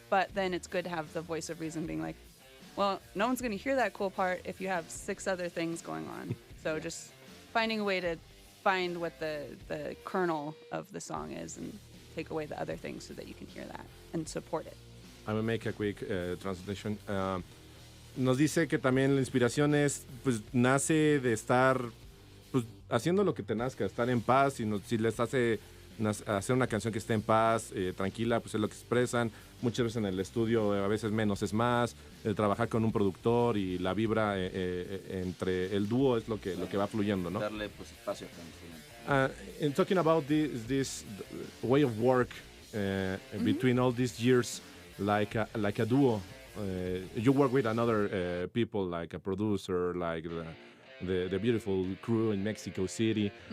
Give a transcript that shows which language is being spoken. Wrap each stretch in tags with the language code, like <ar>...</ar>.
<en>But then it's good to have the voice of reason being like, well, no one's going to hear that cool part if you have 6 other things going on. So just finding a way to find what the kernel of the song is and take away the other things so that you can hear that and support it. I'm going to make a quick translation.</en> <es>Nos dice que también la inspiración pues nace de estar pues, haciendo lo que te nazca, estar en paz, y si les hace hacer una canción que esté en paz, tranquila, pues es lo que expresan. Muchas veces en el estudio, a veces menos es más. Trabajar con un productor y la vibra entre el dúo es lo que va fluyendo, ¿no? Darle pues espacio a</es> <en>and talking about this way of work between all these years, like a duo. You work with another people, like a producer, like the beautiful crew in Mexico City.</en>